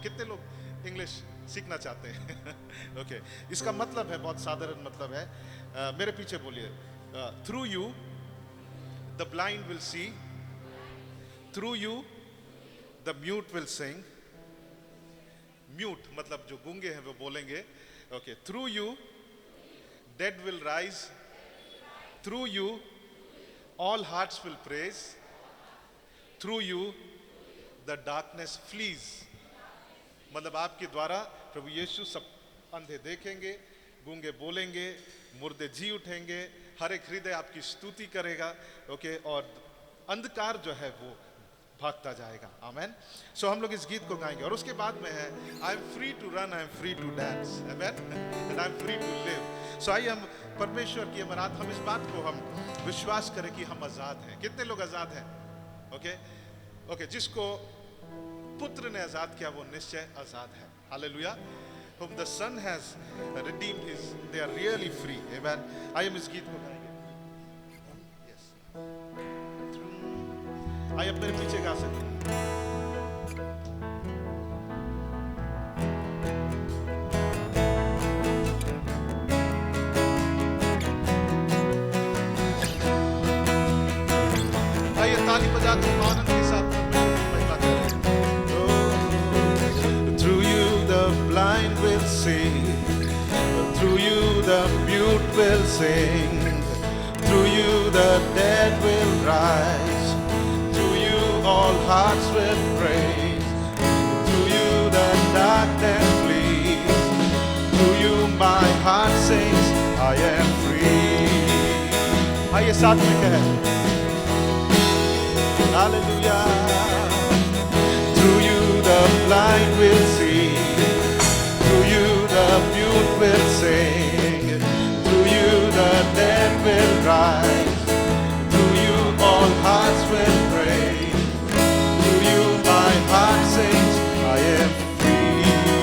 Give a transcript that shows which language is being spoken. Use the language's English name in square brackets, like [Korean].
[Hindi] कितने लोग इंग्लिश सीखना चाहते हैं? ओके, इसका मतलब है, बहुत साधारण मतलब है। मेरे पीछे बोलिए, [English] Through you the blind will see, through you the mute will sing. [Hindi] Mute मतलब जो गूंगे हैं वो बोलेंगे। [English] Okay, through you dead will rise, through you all hearts will praise, through you the darkness flees। [Hindi] मतलब आपके द्वारा प्रभु यीशु सब अंधे देखेंगे, गूंगे बोलेंगे, मुर्दे जी उठेंगे, हर एक हृदय आपकी स्तुति करेगा। ओके, और अंधकार जो है वो भागता जाएगा। आमेन। सो हम लोग इस गीत को गाएंगे और उसके बाद में है [English] I am free to run, I am free to dance, amen, and I am free to live. [Hindi] सो आइए हम परमेश्वर की अमरात, हम इस बात को हम विश्वास करें कि हम आजाद हैं। कितने लोग आजाद हैं? ओके, ओके, जिसको पुत्र ने आजाद किया वो निश्चय आजाद है। Hallelujah. [English] Whom the Son has redeemed is they are really free। Amen। [Hindi] आइए हम इस गीत को गाएंगे। Yes। आइए आप मेरे पीछे गा सकते हैं। ताली बजाते हैं, आनंद के साथ परमेश्वर की महिमा करें। [English] Oh, through you the blind will see, through you the mute will sing, through you the dead will rise, through you all hearts will praise, through you the darkness flees, through you my heart sings I am free। [Hindi] आइए साथ में कहें Hallelujah। [English] Through you the blind will see, through you the mute will sing, through you the dead will rise, through you all hearts will praise, through you my heart sings I am free।